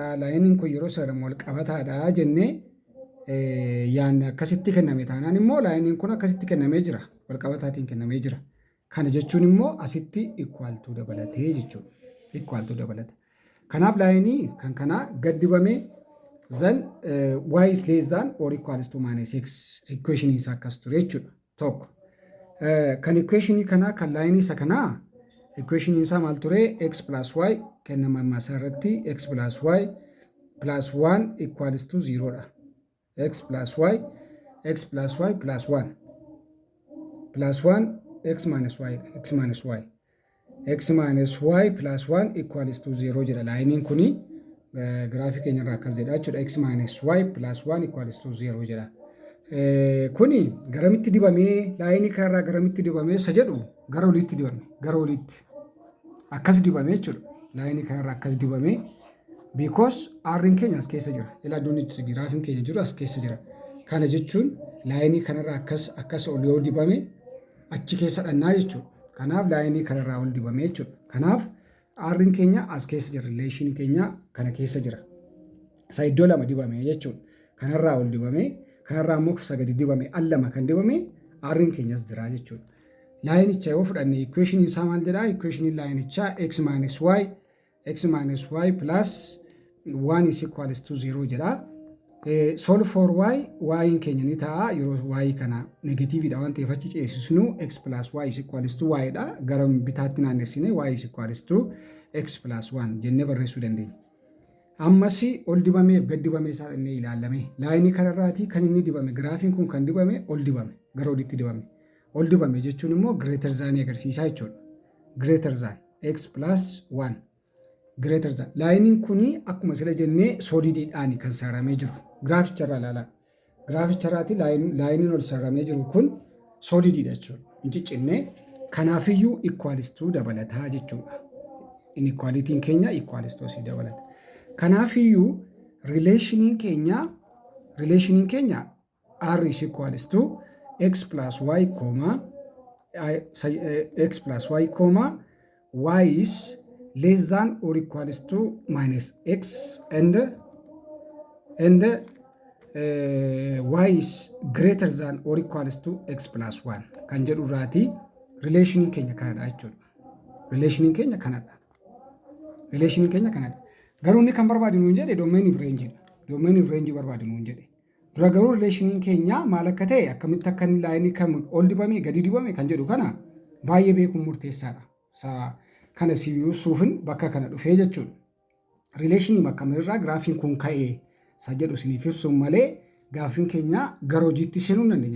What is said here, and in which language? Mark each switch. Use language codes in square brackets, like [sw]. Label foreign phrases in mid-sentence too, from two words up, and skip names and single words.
[om] Laayiniin kun yeroo saramu walqabataadha jennee yaanni akkasitti kenname taanaan immoo laayiniin kun akkasitti kennamee jira. Walqabataatiin kennamee jira. Kana jechuun immoo asitti ikwaaltuu dabalatee jechuudha. Ikwaaltuu dabalata. Kanaaf laayinii kan kanaa gad dibamee zan [en] y is less than or equals to minus x [om] equationii isaa akkas ture jechuudha. Tokko. Kan equationii kanaa kan laayinii isa kanaa equationii isaa maal ture [en] x plus y [om] kennama ammasaa irratti [en] x plus y plus 1 equals to 0 [om] dha. [en] X plus y plus 1 plus 1 x minus y plus 1 equals to 0 jedha. [om] Laayiniin kuni giraafii keenya irraa akkas jedha jechuudha. [en] X minus y plus 1 equals to 0 jedha. [om] Kuni garamitti dibamee laayinii kanarraa garamitti dibamee isa jedhu gara oliitti dibame. Gara oliitti akkas dibamee jechuudha. Laayinii kanarraa akkas dibamee because R'n keenya as keessa jira. Ilaa iddoon giraafiin keenya jiru as keessa jira. Kana jechuun laayinii kanarraa akkas ol yoo dibame achi keessa dhannaa jechuudha. Kanaaf laayinii kanarraa ol dibame jechuudha. Kanaaf R'n keenya as keessa jira. Rileeshiniin keenya kana keessa jira. Isa iddoo lama dibame jechuudha. Kanarraa ol dibame kanarraa immoo isa gadi dibame al lama kan dibame R'n keenyas jira jechuudha. Laayinicha yoo fudhanne equationii isaa maal jedhaa? Equationii laayinichaa [en] x minus y plus 1 is equals to 0 [om] jedha. [en] Solve for y [om] keenya ni ta'a yeroo y kana negatiiviidha waan ta'eef achi ceesisnu [en] x plus y is equals to y [om] dha. Gara bitaatti naannessine [en] y is equals to x plus 1 [om] jennee barreessuu dandeenya. Ammas ol dibameef gad dibamee isaa dhannee ilaalame. Laayinii kanarraati kan inni dibame. Giraafiin kun kan dibame ol dibame. Gara olitti dibame. Ol dibame jechuun immoo [en] greater than [om] agarsiisaa jechuudha. [en] Greater than x plus 1. Greater than. [om] Laayiniin kuni akkuma sila jennee soolidiidhaan kan saramee jiru. Giraaficharraa ilaalaa. Giraaficharraati laayiniin ol saramee jiru kun soolidiidha jechuudha. Hin ciccinnee Kanaafiyyuu [en] equals to [om] dabalataa jechuudha. Inequality'n keenya [en] equals to [om] si dabalata. Kanaafiyyuu relationiin keenya [en] r is equals to x plus y comma y is less than or equals to minus x and y is greater than or equals to x plus 1 [om] kan jedhu irraati relationiin keenya kanadha jechuudha. Relationiin keenya kanadha. Garuu inni kan barbaadu nuun jedhe [en] domain of range [om] dha. [en] Domain of range [om] barbaadu nuun jedhe. Dura garuu relationiin keenya maal akka ta'e akkamitti akka inni laayinii kam ol dibame gadi dibame kan jedhu kana baay'ee beekuun murteessaadha. Kana siyyuusuufin bakka kana dhufee jechuudha. Relationii akkamirraa giraafiin kun ka'ee isa jedhu isiniif ibsuun malee gaafiin keenya gara hojiitti seenuu hin dandeenya.